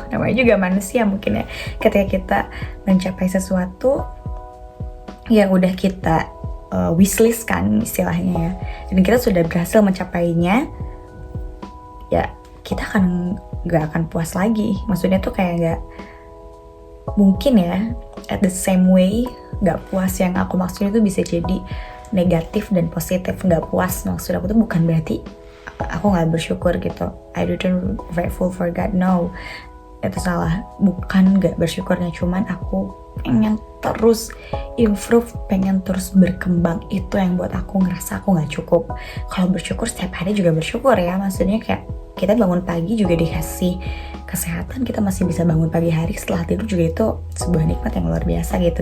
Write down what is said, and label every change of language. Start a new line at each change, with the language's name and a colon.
Indonesian: Namanya juga manusia mungkin ya, ketika kita mencapai sesuatu yang udah kita wishlist kan istilahnya ya, dan kita sudah berhasil mencapainya, ya kita nggak akan puas lagi. Maksudnya tuh kayak nggak mungkin ya,
English: at the same way,
Indonesian: nggak puas yang aku maksudnya tuh bisa jadi negatif dan positif. Nggak puas maksud aku tuh bukan berarti aku nggak bersyukur gitu.
English: I didn't grateful for God, no,
Indonesian: itu salah. Bukan nggak bersyukurnya, cuman aku pengen terus improve, pengen terus berkembang. Itu yang buat aku ngerasa aku nggak cukup. Kalau bersyukur setiap hari juga bersyukur ya, maksudnya kayak kita bangun pagi juga dikasih kesehatan, kita masih bisa bangun pagi hari setelah tidur juga, itu sebuah nikmat yang luar biasa gitu.